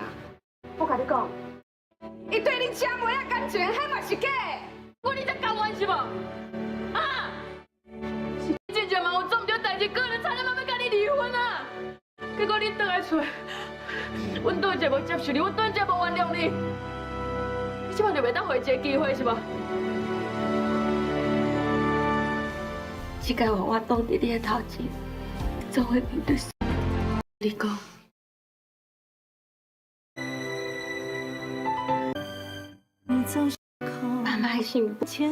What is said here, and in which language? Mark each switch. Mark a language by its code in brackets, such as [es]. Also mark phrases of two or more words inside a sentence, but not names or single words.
[nan] 我甲你讲，伊对你遮无遐感情，迄嘛是假的。我你才甘愿是无？啊！是真正嘛有做唔对代志，个人差点要甲你离婚啊！结果你倒来厝，阮倒一无接受你，阮倒一无原谅你，你即马就袂当回一个机会是无？这个我挡在你的头前，总会面对。你讲，妈妈还幸福。